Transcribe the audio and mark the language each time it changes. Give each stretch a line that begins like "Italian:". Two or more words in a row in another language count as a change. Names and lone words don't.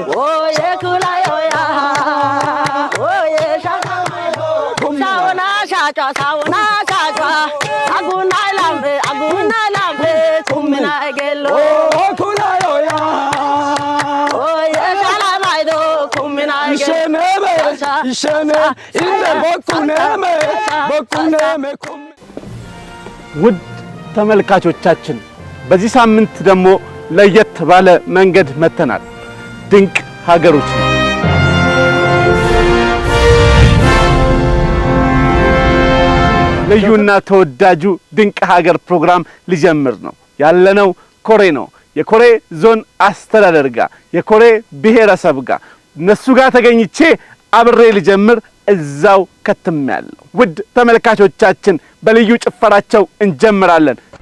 Koorete: oye kulayo ya oye shaka sauna shaka agunai lambe kumnagelo kulayo ya oye shalamaido kumnagelo ishene inde bokuneme
Amharic: ውድ ተመልካቾቻችን በዚህ ሳምንት ደግሞ ለየት ባለ መንገድ መተናል። ድንቅ ሀገሮች ነው። ልዩና ተወዳጁ ድንቅ ሀገር ፕሮግራም ሊጀምር ነው። ያለነው ኮሬ ነው። የኮሬ ዞን አስተዳደር ጋር የኮሬ ብሔረሰብ ጋር እነሱ ጋር ተገኝቼ አብሬ ልጀምር እዛው ከተማያለሁ። ውድ ተመልካቾቻችን በልዩ ጭፈራቸው እንጀምራለን።